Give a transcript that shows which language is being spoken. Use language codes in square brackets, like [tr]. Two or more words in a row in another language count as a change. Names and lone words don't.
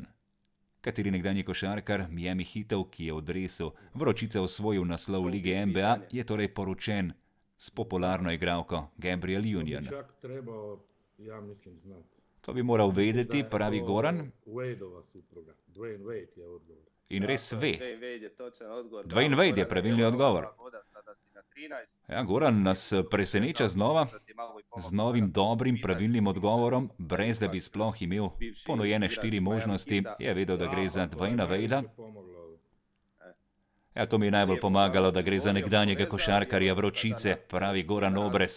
[sl] Kateri nekdanji košarkar Miami Heatov, ki je v dresu Vročice osvojil naslov v ligi NBA, je torej poročen s popularno igralko Gabrielle [hr] To bi [sl] Union. [hr] čak trebao, ja mislim, znati. [sl] To bi moral vedeti, pravi Goran, [hr] Wadeova supruga. Dwayne Wade je odgovor. [sl] in res ve. [hr] Dwayne Wade je točan odgovor. [sl] Dwayne [hr] Bravo, [sl] Wade je [hr] Goran, [sl] pravilni [hr] evo, [sl] odgovor. [hr] ova voda, sada si na 13. [sl] Ja, Goran nas preseneča znova z novim dobrim pravilnim odgovorom, brez da bi sploh imel ponujene 4 možnosti. Je vedel, da gre za Dwayna Wadea. Ja, to mi je najbolj pomagalo, da gre za nekdanjega košarkarja Vročice, pravi Goran Obrez.